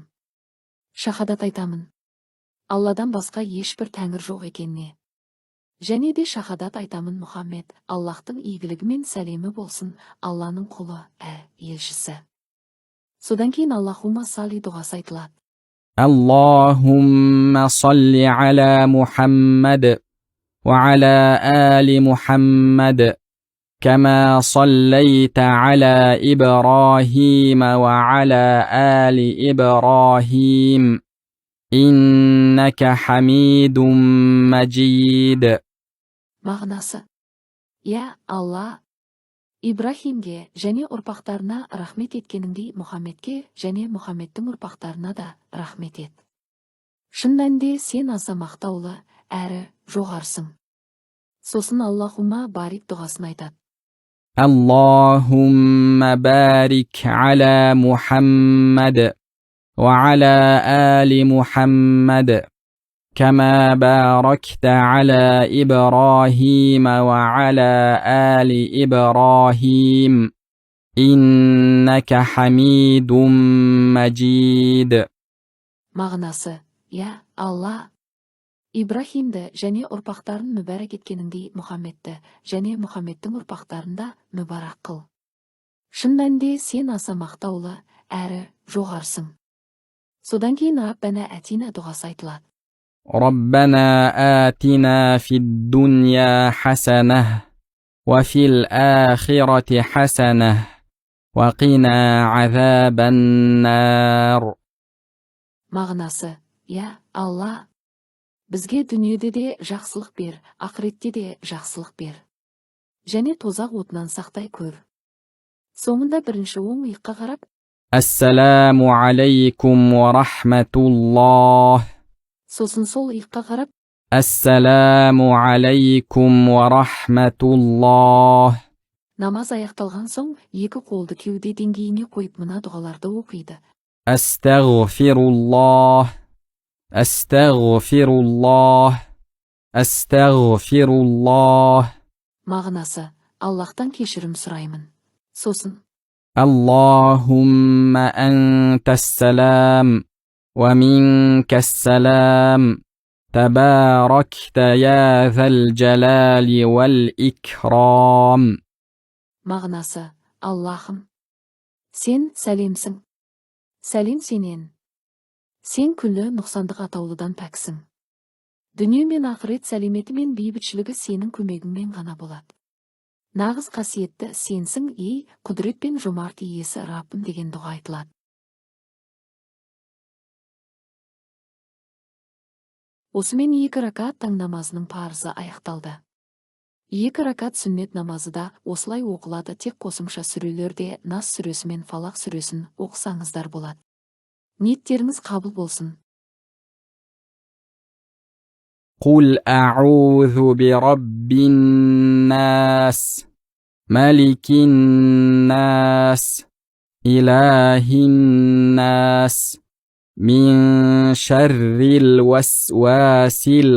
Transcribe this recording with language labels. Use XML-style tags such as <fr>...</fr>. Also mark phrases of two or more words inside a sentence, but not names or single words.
<kk>Шахадат айтамын: Алладан басқа ешбір тәңір жоқ екеніне. Және де шахадат айтамын: Мұхаммед Аллахтың игілігі мен сәлемі болсын, Алланың құлы, елшісі. Содан кейін</kk> <ar>اللهم صل</ar> <kk>дұғасы айтылады.</kk> <ar>اللهم صل على محمد وعلى آل محمد كما صليت على إبراهيم وعلى آل إبراهيم إنك حميد مجيد.</ar> <kk>Мағынасы: Алла, Ибрахимге және ұрпақтарына рахмет еткеніңдей Мұхаммедке және Мұхаммедтің ұрпақтарына да рахмет ет. Шын мәнінде сен аса мақтаулы әрі жоғарсың. Сосын</kk> <ar>اللهم بارك</ar> <kk>дұғасын айтады.</kk> <ar>اللهم بارك على محمد وعلى آل محمد كما باركت على إبراهيم وعلى آل إبراهيم إنك حميد مجيد.</ar> <kk>Мағынасы: Алла, Ибрахимді және ұрпақтарын мүбәрәк еткеніңдей Мұхаммедті және Мұхаммедтің ұрпақтарында мүбарак қыл. Шын мәнінде сен аса мақтаулы әрі жоғарсың. Содан кейін</kk> <ar>ربنا آتنا</ar> <kk>дұғасы айтылады.</kk> <ar>ربنا آتنا في الدنيا حسنة وفي الآخرة حسنة وقنا عذاب النار.</ar> <kk>Мағынасы: Алла, бізге дүниеде де жақсылық бер, ақыретте де жақсылық бер. және тозақ отынан сақтай көр. Соңында бірінші оң иыққа қарап,</kk> <ar>السلام عليكم ورحمة الله.</ar> <kk>сосын сол иыққа қарап,</kk> <ar>السلام عليكم ورحمة الله.</ar> <kk>намаз аяқталған соң екі қолды кеуде деңгейіне қойып мына дұғаларды оқиды.</kk> <ar>أستغفر الله. أستغفر الله. أستغفر الله.</ar> <kk>Мағынасы: Аллахтан кешірім сұраймын. Сосын:</kk> <ar>اللهم أنت السلام ومنك السلام. تباركت يا ذا الجلال والإكرام.</ar> <kk>Мағынасы: Аллахым, сен сәлемсің. Сәлем сенен. Сен күллі нұқсандық атаулыдан пәксің. Дүние мен ақырет сәлеметі мен бейбітшілігі сенің көмегіңмен ғана болады. Нағыз қасиетті сенсің, құдірет пен жомарт иесі Раббым деген дұға айтылады. Осымен 2 ракат таң намазының парызы аяқталды. 2 ракат сүннет намазы да осылай оқылады, тек қосымша сүрелерде Нас сүресі мен Фалақ сүресін оқысаңыздар болады. Ниеттеріңіз қабыл болсын.</kk> <ar>قل أعوذ برب الناس ملك الناس إله الناس من شر الوسواس</ar>